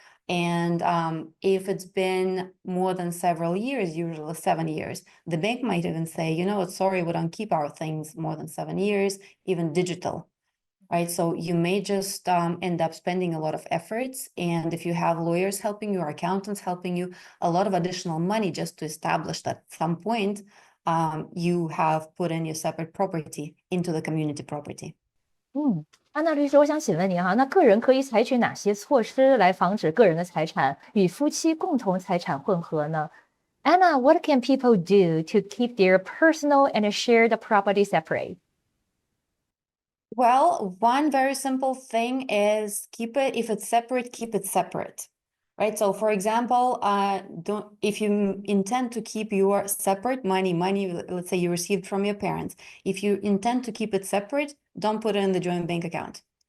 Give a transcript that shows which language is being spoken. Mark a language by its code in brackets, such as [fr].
[en] And if it's been more than several years, usually 7 years, the bank might even say, sorry, we don't keep our things more than 7 years, even digital. Right, so you may just end up spending a lot of efforts, and if you have lawyers helping you or accountants helping you, a lot of additional money just to establish that at some point you have put in your separate property into the community property. [zh] 安娜律师，我想请问您哈，那个人可以采取哪些措施来防止个人的财产与夫妻共同财产混合呢？ [en] Anna, what can people do to keep their personal and shared property separate? Well, one very simple thing is if it's separate, keep it separate, right? So for example, if you intend to keep your separate money, let's say you received from your parents, if you intend to keep it separate, don't put it in the joint bank account.